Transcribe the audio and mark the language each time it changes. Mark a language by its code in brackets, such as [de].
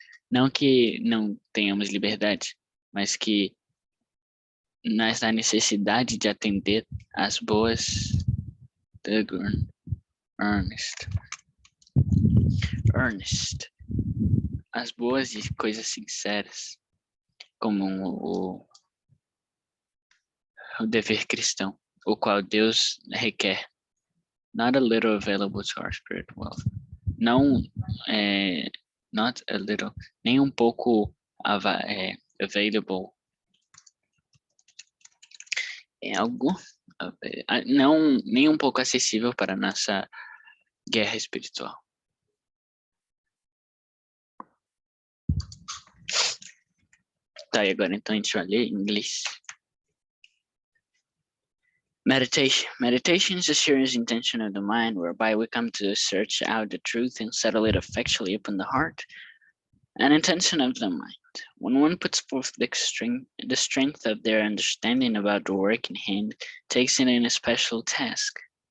[pt] Não que não tenhamos liberdade, mas que nessa necessidade de atender às boas earnest, as boas e coisas sinceras, como o dever cristão, o qual Deus requer. [en] Not a little available to our spiritual wealth. [pt] Não, [en] not a little, [pt] nem um pouco available. É algo, não, nem um pouco acessível para a nossa guerra espiritual. Tá, e agora então a gente vai ler em inglês. [en] Meditation is a serious intention of the mind whereby we come to search out the truth and settle it effectually upon the heart. An intention of the mind. When one puts forth the strength of their understanding about the work in hand, takes it in a special task.